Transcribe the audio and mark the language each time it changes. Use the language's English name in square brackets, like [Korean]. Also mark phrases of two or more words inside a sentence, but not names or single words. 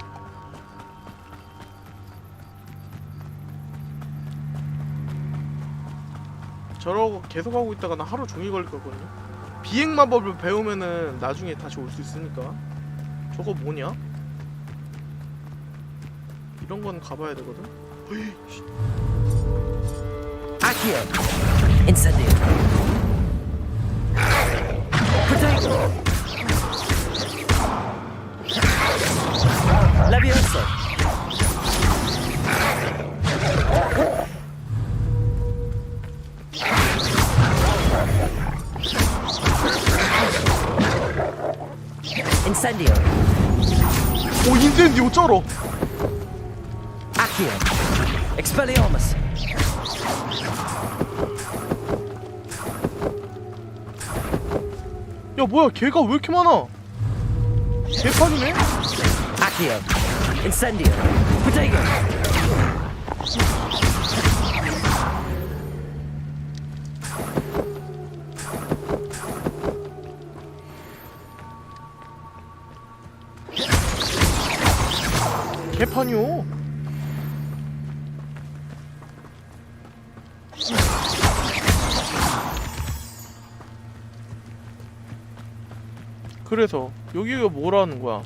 [Korean] 저러고 계속 하고 있다가 나 하루 종일 걸릴 거거든요. 비행 마법을 배우면은 나중에 다시 올 수 있으니까. 저거 뭐냐? 이런 건 가봐야 되거든. 아키요. Incendio. Levioso. Incendio. 인센디오 쩔어. Accio. Expelliarmus. 야 뭐야 걔가 왜 이렇게 많아? 개판이네? Accio. Incendio. Protego. 개판이요. 그래서 여기가 뭐라는 거야?